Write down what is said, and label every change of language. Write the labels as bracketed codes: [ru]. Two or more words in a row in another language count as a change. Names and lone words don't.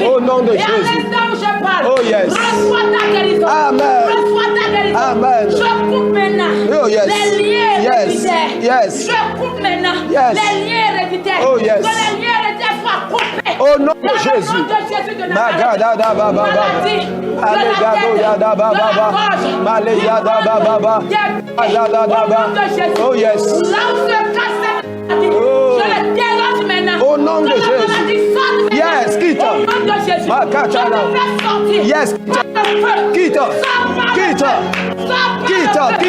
[fr] Au nom de Et Jésus. à l'instant où je parle. [en] Oh yes. [fr] Reçois ta guérison. Amen. Reçois ta guérison. Amen. Je coupe maintenant. [en] Oh yes. [fr] Les liens Yes. héréditaires. Yes. Je coupe maintenant. Yes. Les liens héréditaires. [en] Oh yes. [fr] Que les liens héréditaires soient coupés. Au nom de Dans le Jésus. nom de Jésus de Nazareth. Magadada baba baba. Maladie. Allegado yada baba baba. Malayada baba baba. Alada baba. [en] Oh yes. [fr] Là où se cache cette maladie, Oh. je le dérange maintenant. Au nom de Que la Jésus. maladie sorte maintenant. Yes, quitte. Au nom de Jésus. Makatala. Je te fais sortir. Yes, Par le feu. quitte. Sors par le Quitte. feu. Sors par Quitte, le feu.